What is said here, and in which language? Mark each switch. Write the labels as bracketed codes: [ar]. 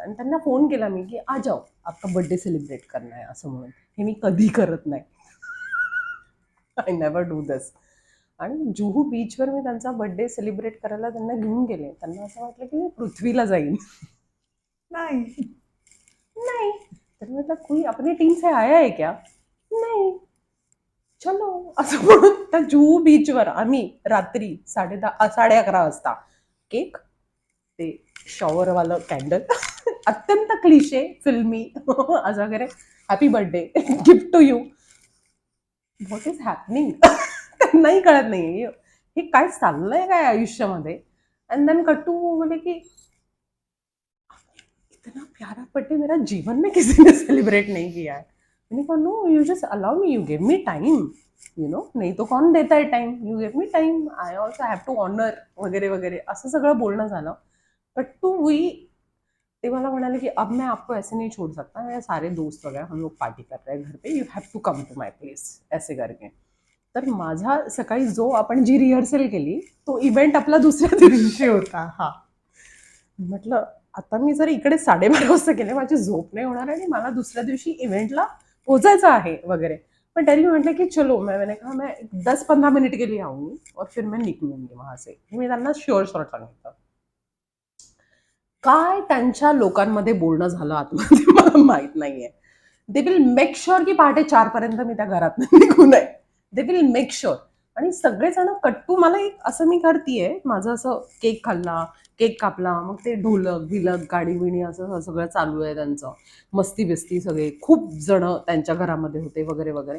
[mr] आणि त्यांना फोन केला मी की [hi] आ जाओ आपका बर्थडे सेलिब्रेट करना है [mr] असं म्हणून. हे मी कधी करत नाही. [en] I never do this. [mr] आणि जुहू बीचवर मी त्यांचा बर्थडे सेलिब्रेट करायला त्यांना घेऊन गेले. त्यांना असं वाटलं की मी पृथ्वीला जाईन. नाही. [hi] नहीं. तर म्हटलं कोई अपनी टीम से आया है क्या? नहीं. [mr] चलो असं म्हणून त्या जुहू बीचवर आम्ही रात्री 10:30 वाजता केक, ते शॉवरवालं कॅन्डल, अत्यंत क्लिशे फिल्मी असं वगैरे, [en] Happy birthday gift to you. What is happening. [mr] त्यांनाही कळत नाहीये हे काय चाललंय काय आयुष्यामध्ये. [en] and then [hi] कट्टू बोले की इतना प्यारा बर्थडे मेरा जीवन में किसी ने सेलिब्रेट नहीं किया है. मैंने कहा [en] no you just allow me, you give me time, you know, [hi] नहीं तो कौन देता है time, [en] you give me time, I also have to honour [mr] वगैरे वगैरे असं सगळं बोलणं झालं. [en] but to we, [mr] ते मला म्हणाले की [hi] अब मैं आपको ऐसे नहीं छोड़ सकता, मेरे सारे दोस्त वगैरह हम लोग पार्टी कर रहे हैं घर पे, [en] you have to come to my place [hi] ऐसे करके. [mr] तर माझा सकाळी जो आपण जी रिहर्सल केली तो इव्हेंट आपला दुसऱ्या दिवशी होता. हा, म्हटलं आता मी जर इकडे 12:30 वाजता गेले, माझी झोप नाही होणार आणि मला दुसऱ्या दिवशी इव्हेंटला पोचायचं आहे वगैरे. पण तरी म्हटलं की [hi] चलो, मैंने कहा मैं 10-15 मिनट के लिए आऊंगी और फिर मैं निकलूंगी वहां से. [mr] मी त्यांना शुअर शॉर्ट सांगितलं. काय त्यांच्या लोकांमध्ये बोलणं झालं आतमध्ये मला माहित नाहीये. [en] they will make sure [mr] की 4:30 पर्यंत मी त्या घरात निघू नये. दे will make sure. आणि सगळेजण कट्टू, मला एक असं मी करतीये, माझं असं केक खाल्ला, केक कापला, मग ते ढोलक भिलक गाडी बिणी असं सगळं चालू आहे त्यांचं, मस्ती बिस्ती, सगळे खूप जण त्यांच्या घरामध्ये होते वगैरे वगैरे.